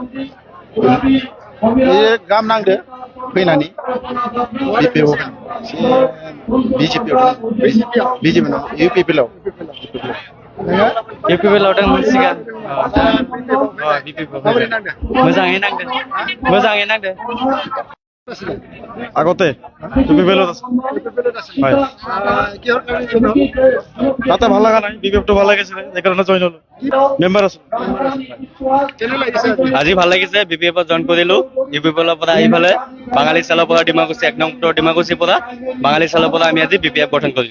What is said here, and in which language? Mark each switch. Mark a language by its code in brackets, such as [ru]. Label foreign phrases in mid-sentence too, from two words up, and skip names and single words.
[brx] बे गाहाम नांदो फैनानै बिपिएफआव बिजेपिआव इउपिपिएलआव इउपिपिएलआव दंमोन सिगां मोजाङै नांदो। [as] আগতে ইউপিপিএলত আছে হয় তাতে ভাল লগা নাই বিপিএফটো ভাল লাগিছিলে সেইকাৰণে জইন হলো মেম্বাৰ আছো আজি ভাল লাগিছে বিপিএফত জইন কৰিলো ইউপিপিএলৰ পৰা আহি ফালে বাঙালী চালৰ পৰা ডিমাকুচি 1 নং ডিমাকুচিৰ পৰা বাঙালী চালৰ পৰা আমি আজি বিপিএফ গঠন কৰিছো।